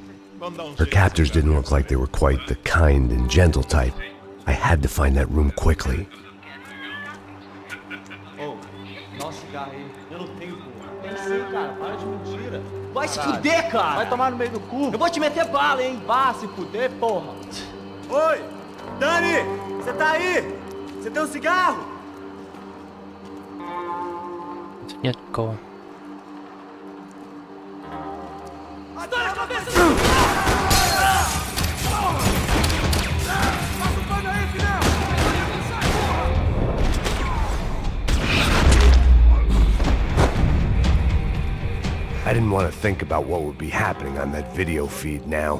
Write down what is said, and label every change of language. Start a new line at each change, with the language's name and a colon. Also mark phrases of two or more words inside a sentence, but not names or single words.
English: Her captors didn't look like they were quite the kind and gentle type. I had to find that room quickly.
Portuguese: Nossa, cigarro aí. Eu não tenho, porra. Tem sim, cara. Para de mentira. Vai se fuder, cara. Vai tomar no meio do cu. Eu vou te meter bala, hein. Vá se fuder, porra. Oi! Dani! Você tá aí? Você tem um cigarro?
Russian: Нет никого.
Portuguese: Adora a cabeça
English: I didn't want to think about what would be happening on that video feed now.